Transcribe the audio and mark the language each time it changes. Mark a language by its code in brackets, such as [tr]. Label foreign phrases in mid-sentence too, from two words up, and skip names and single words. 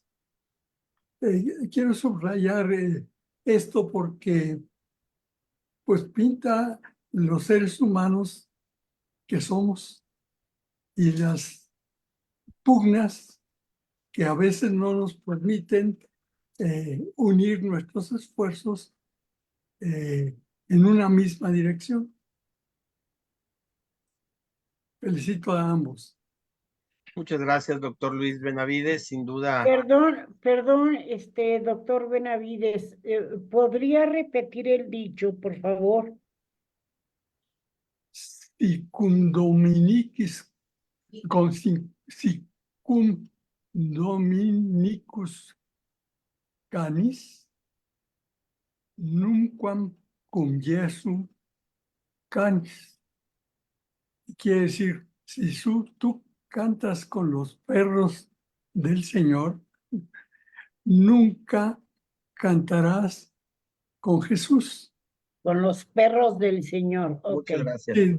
[es] Quiero subrayar esto porque pues pinta los seres humanos que somos y las pugnas que a veces no nos permiten unir nuestros esfuerzos en una misma dirección. Felicito a ambos. Muchas gracias, doctor Luis Benavides. Sin duda. Perdón, doctor Benavides, ¿podría repetir el dicho, por favor? [la] Sicumdominicus canis, nunquam cum Jesu canis. [es] Quiere decir, si tú cantas con los perros del Señor, nunca cantarás con Jesús. Con los perros del Señor. Muchas gracias.